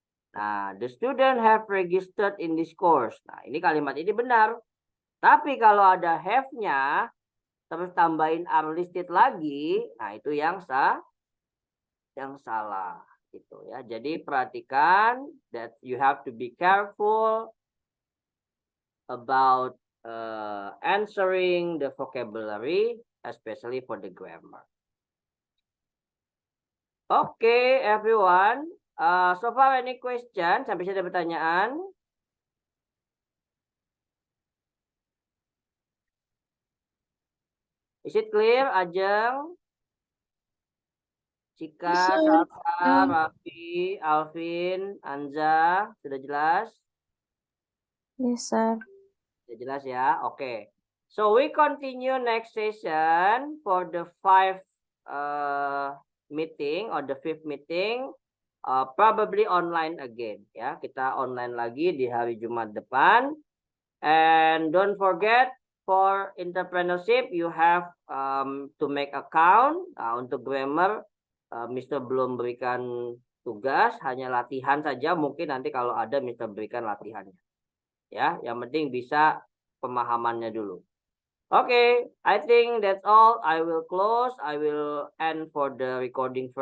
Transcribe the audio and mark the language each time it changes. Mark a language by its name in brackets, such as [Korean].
[English] Nah, the student have registered in this course. [Indonesian] Nah, ini kalimat ini benar. Tapi kalau ada have-nya terus tambahin are listed lagi, nah itu yang salah gitu ya. Jadi perhatikan [English] that you have to be careful about answering the vocabulary, especially for the grammar. Okay, everyone. So far any question? [Indonesian] Sampai sini ada pertanyaan? [English] Is it clear, Ajeng? [Indonesian] Cika, Salsa, Raffi, Alvin, Anza, sudah jelas? [English] Yes, sir. [Indonesian] Sudah jelas ya? Oke. [English] So we continue next session for the 5th meeting or the 5th meeting, probably online again ya. [Indonesian] Kita online lagi di hari Jumat depan. [English] And don't forget for entrepreneurship you have to make account. [Indonesian] Untuk grammar Mr. belum berikan tugas, hanya latihan saja. Mungkin nanti kalau ada Mr. berikan latihannya. Ya, yang penting bisa pemahamannya dulu. [English] Okay, I think that's all. I will close. I will end for the recording first.